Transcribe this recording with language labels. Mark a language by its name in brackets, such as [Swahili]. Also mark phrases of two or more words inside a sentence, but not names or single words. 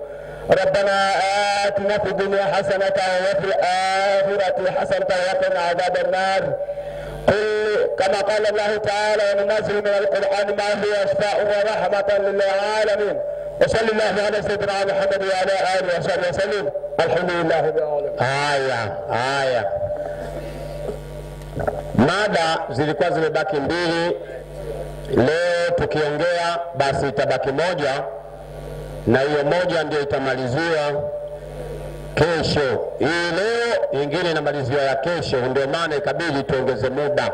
[Arabic] ربنا آتنا في الدنيا حسنة وفي الآخرة حسنة وقنا عذاب النار. قل كما قال الله تعالى: وننزل من القرآن ما هو شفاء ورحمة للعالمين. وصلى الله على سيدنا محمد وعلى آله وصحبه وسلم. الحمد لله رب العالمين. [Swahili] Haya. Mada zilikuwa zimebaki mbili. Leo tukiongea basi itabaki moja, na hiyo moja ndio itamaliziwa kesho. Hii leo ingine inamaliziwa ya kesho, ndio maana ikabidi tuongeze muda.